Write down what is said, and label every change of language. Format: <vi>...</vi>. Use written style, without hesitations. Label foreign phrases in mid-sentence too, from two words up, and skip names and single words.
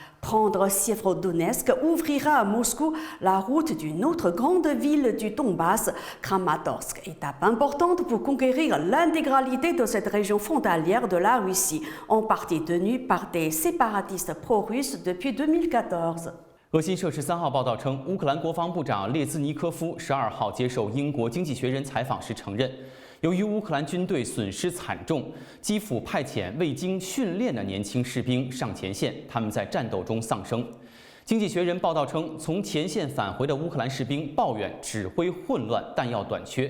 <fr>Prendre Sievierodonetsk ouvrira à Moscou la route d'une autre grande ville du Donbass, Kramatorsk, étape importante pour conquérir l'intégralité de cette région frontalière de la Russie, en partie tenue par des séparatistes pro-russes depuis 2014.</fr> <zh>俄新社13号报道称，乌克兰国防部长列兹尼科夫12号接受英国《经济学人》采访时承认，由于乌克兰军队损失惨重，基辅派遣未经训练的年轻士兵上前线，他们在战斗中丧生。《经济学人》报道称，从前线返回的乌克兰士兵抱怨指挥混乱、弹药短缺。</zh>